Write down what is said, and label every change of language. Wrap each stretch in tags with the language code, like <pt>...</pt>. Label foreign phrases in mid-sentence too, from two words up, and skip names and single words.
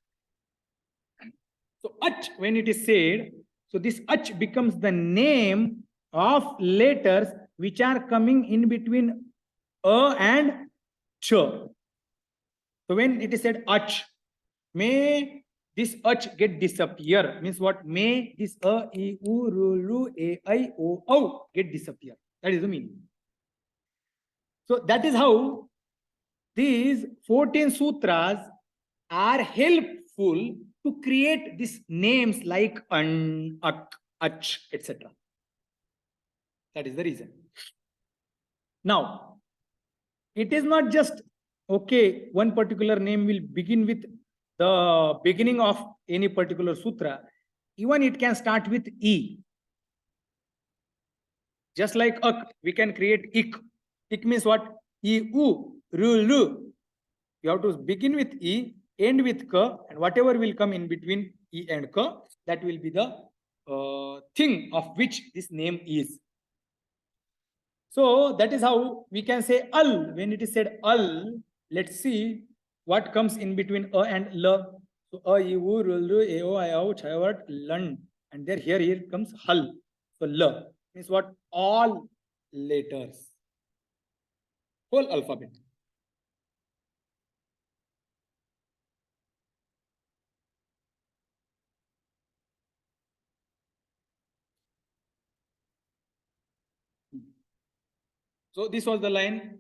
<en>So ach, when it is said, so this ach becomes the name of letters which are coming in between and ch. So when it is said ach, may this ach get disappear. Means what? May this e, u, ru, lu, a, I, o get disappear. That is the meaning. So that is how these 14 sutras are helpful to create these names like an, ak, ach, etc. That is the reason. Now, it is not just, okay, one particular name will begin with the beginning of any particular sutra, even it can start with E. Just like ak, we can create ik. Ik means what? E, u, ru, lu. You have to begin with E, end with ka, and whatever will come in between E and ka, that will be the thing of which this name is. So that is how we can say al. When it is said al, let's see what comes in between a and l. So a, e, u, ru, lu, e, o, I, o, chavat, lun. And there here comes hal. So l means what? All letters. Whole alphabet. So this was the line.</en>